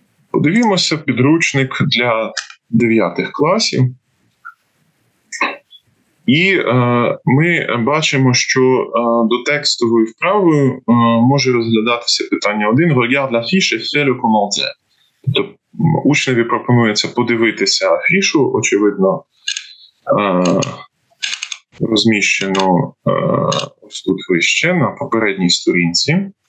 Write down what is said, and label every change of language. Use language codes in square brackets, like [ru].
[uk] Подивімося підручник для 9 класів. І ми бачимо, що до текстової вправи може розглядатися питання 1. [fr] Regarde l'affiche et fais le commentaire. [uk] Тобто учневі пропонується подивитися афішу, очевидно, розміщено ось тут вище, на попередній сторінці.